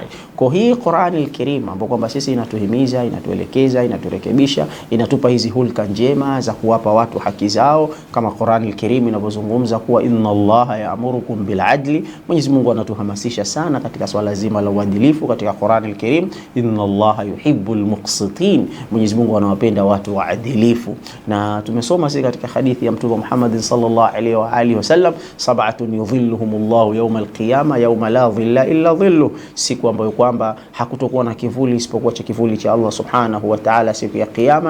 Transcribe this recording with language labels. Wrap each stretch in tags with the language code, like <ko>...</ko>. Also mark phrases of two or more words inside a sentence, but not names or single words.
<sw>Kwa hii Qur'an al-Karim ambapo kwamba sisi inatuhimiza, inatuelekeza, inaturekebisha, inatupa hizi hulka njema za kuwapa watu haki zao, kama Qur'an al-Karim inavyozungumza kuwa</sw> <ar>إن الله يأمركم بالعدل.</ar> <sw>Mwenyezi Mungu anatuhamasisha sana katika swala zima la uadilifu katika Qur'an al-Karim.</sw> <ar>إن الله يحب المقسطين,</ar> <sw>Mwenyezi Mungu anawapenda watu waadilifu. Na tumesoma sisi katika hadithi ya Mtume Muhammad</sw> <ar>صلى الله عليه وآله وسلم, سبعة يظلهم الله يوم القيامة يوم لا ظل إلا ظله,</ar> <sw>siku ambayo kwamba hakutokuwa na kivuli isipokuwa cha kivuli cha Allah</sw> <ar>سبحانه وتعالى</ar> <sw>siku ya kiyama.</sw>